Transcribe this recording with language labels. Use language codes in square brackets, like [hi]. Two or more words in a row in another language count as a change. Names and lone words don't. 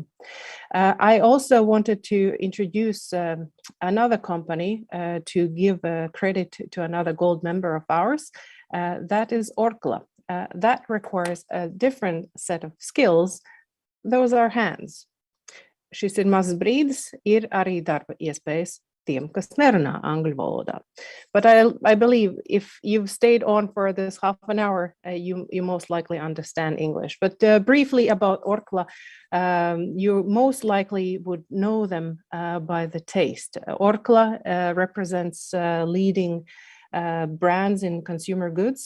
[en] I also wanted to introduce another company to give credit to another gold member of ours. That is Orkla. That requires a different set of skills. Those are hands. [lv] Šis ir mazs brīdis, ir arī darba iespējas tiem, kas nerunā angļu valodā. [en] But I believe if you've stayed on for this half an hour, you most likely understand English. But briefly about Orkla, you most likely would know them by the taste. Orkla represents leading brands in consumer goods.